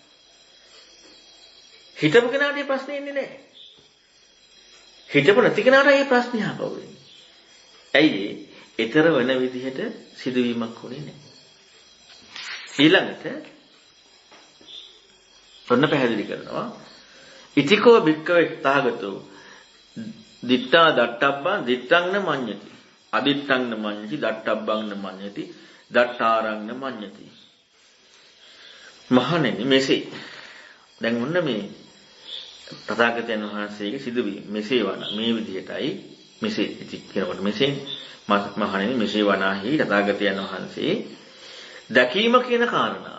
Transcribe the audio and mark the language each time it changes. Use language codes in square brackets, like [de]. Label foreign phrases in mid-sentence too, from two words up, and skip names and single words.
[si] හිතමු කෙනාට මේ ප්‍රශ්නේ එන්නේ නැහැ. හිතපු නැති කෙනාට මේ ප්‍රශ්නේ ආපහු එන්නේ. ඇයි ඊතර වෙන විදිහට සිදුවීමක් වුණේ නැහැ. ඊළඟට ඔන්න පැහැදිලි කරනවා. [pi] ඉතිකෝ භික්කවේ තථාගතෝ දිත්තා දට්ඨබ්බං දිත්තං න මඤ්ඤති. අදිත්තං න මඤ්ඤති දට්ඨබ්බං න මඤ්ඤති දට්ඨාරං න මඤ්ඤති. [si] මහණෙනි මෙසේ දැන් ඔන්න මේ තථාගතයන් වහන්සේගේ සිදුවීම මෙසේ වන මේ විදිහටයි මෙසේ ඉති කියනකොට මෙසේ මහණෙනි මෙසේ වනාහි තථාගතයන් වහන්සේ දැකීම කියන කාරණාව.